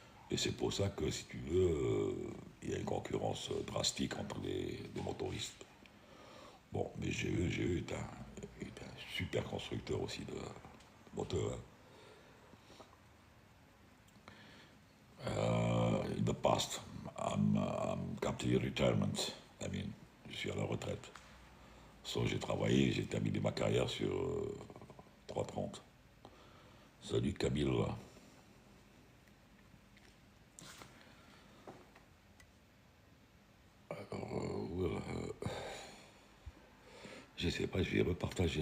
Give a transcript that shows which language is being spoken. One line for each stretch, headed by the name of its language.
French: Et c'est pour ça que, si tu veux, il y a une concurrence drastique entre les motoristes. Bon, mais GE est un super constructeur aussi de moteurs.
English: In the past, I'm come to retirement. I mean,
French: je suis à la retraite. So, j'ai terminé ma carrière sur 330. Salut Camille. Voilà, je sais pas, je vais repartager.